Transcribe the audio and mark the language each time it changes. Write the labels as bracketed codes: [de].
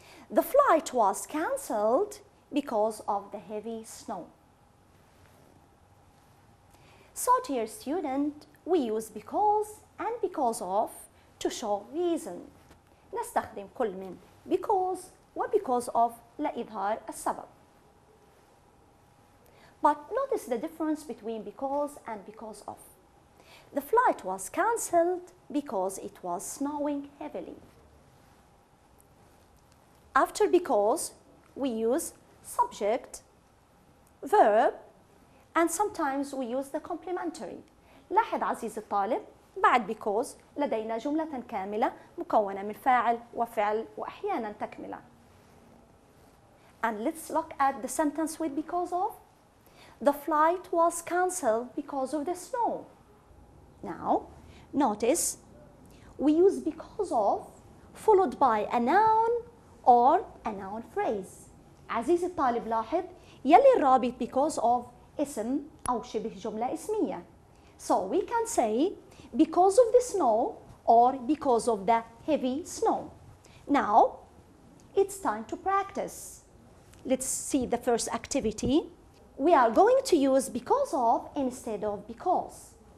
[en] The flight was cancelled because of the heavy snow. So, dear student, we use because and because of to show reason. [ar] نستخدم كل من because و because of لإظهار السبب. [en] But notice the difference between because and because of. The flight was cancelled because it was snowing heavily. After because, we use subject, verb, and sometimes we use the complementary. [ar] لاحظ عزيزي الطالب، بعد because لدينا جملة كاملة مكونة من فاعل وفعل وأحيانا تكملة. [en] And let's look at the sentence with because of. The flight was cancelled because of the snow. Now, notice we use because of followed by a noun or a noun phrase. [ar] عزيزي الطالب لاحظ يلي الرابط because of اسم أو شبه جملة اسمية. [en] So we can say because of the snow or because of the heavy snow. Now, it's time to practice. Let's see the first activity. We are going to use because of instead of because.